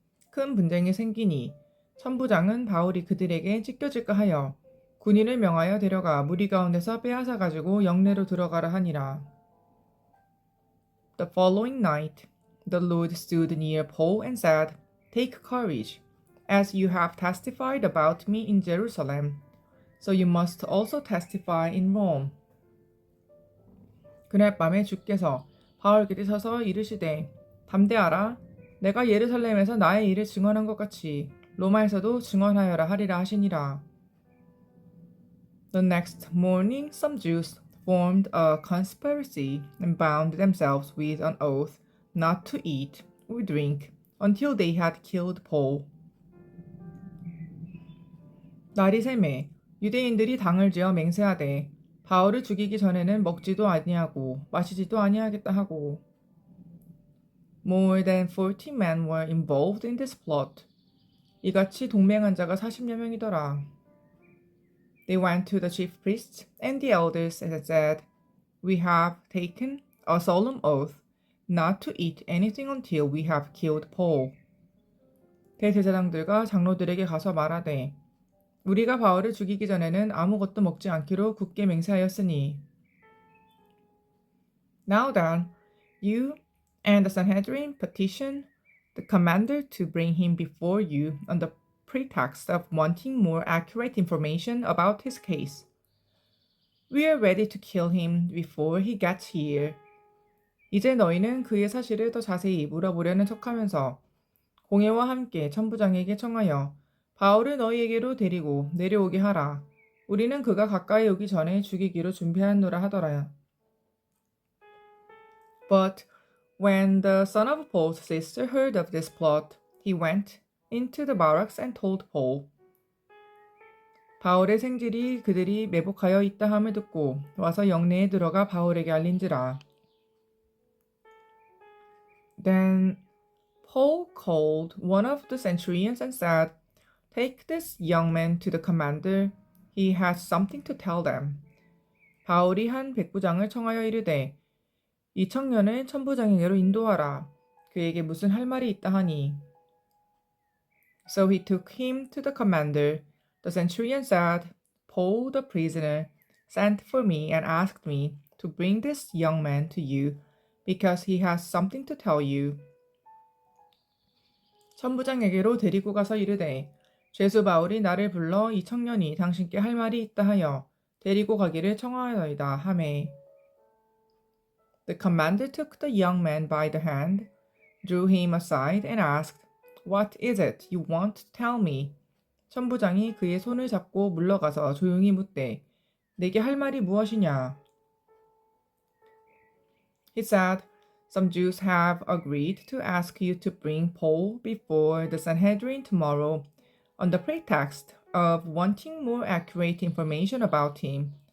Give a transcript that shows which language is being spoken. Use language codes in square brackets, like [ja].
[ko] 큰 분쟁이 생기니 천부장은 바울이 그들에게 찢겨질까 하여 군인을 명하여 데려가 무리 가운데서 빼앗아 가지고 영내로 들어가라 하니라. [en] The following night, the Lord stood near Paul and said, Take courage, as you have testified about me in Jerusalem, so you must also testify in Rome. [ko] 그날 밤에 주께서 바울 곁에 서서 이르시되, 담대하라, 내가 예루살렘에서 나의 일을 증언한 것 같이 로마에서도 증언하여라 하리라 하시니라. [en] The next morning some Jews formed a conspiracy and bound themselves with an oath not to eat or drink until they had killed Paul. [ko] 날이 새매 유대인들이 당을 지어 맹세하되 바울을 죽이기 전에는 먹지도 아니하고 마시지도 아니하겠다 하고. [en] More than 40 men were involved in this plot. [ko] 이같이 동맹한 자가 40여 명이더라. [en] They went to the chief priests and the elders and said, We have taken a solemn oath not to eat anything until we have killed Paul. [ko] 대제사장들과 장로들에게 가서 말하되 우리가 바울을 죽이기 전에는 아무것도 먹지 않기로 굳게 맹세하였으니 [en] Now then, you and the Sanhedrin petition the commander to bring him before you on the pretext of wanting more accurate information about his case. We are ready to kill him before he gets here. [ko] 이제 너희는 그의 사실을 더 자세히 물어보려는 척하면서 공회와 함께 천부장에게 청하여 바울을 너희에게로 데리고 내려오게 하라. 우리는 그가 가까이 오기 전에 죽이기로 준비하노라 하더라. [en] But when the son of Paul's sister heard of this plot, he went into the barracks and told Paul. [ko] 바울의 생질이 그들이 매복하여 있다 함을 듣고 와서 영내에 들어가 바울에게 알린지라. [en] Then Paul called one of the centurions and said, Take this young man to the commander. He has something to tell them. [ko] 바울이 한 백부장을 청하여 이르되 이 청년을 천부장에게로 인도하라. 그에게 무슨 할 말이 있다 하니. [en] So he took him to the commander. The centurion said, Paul the prisoner sent for me and asked me to bring this young man to you because he has something to tell you. [ko] 천부장에게로 데리고 가서 이르되 죄수 바울이 나를 불러 이 청년이 당신께 할 말이 있다 하여 데리고 가기를 청하여이다 하매. [en] The commander took the young man by the hand, drew him aside and asked, What is it you want to tell me? [ko] 천부장이 그의 손을 잡고 물러가서 조용히 묻되 내게 할 말이 무엇이냐? [en] He said, Some Jews have agreed to ask you to bring Paul before the Sanhedrin tomorrow on the pretext of wanting more accurate information about him.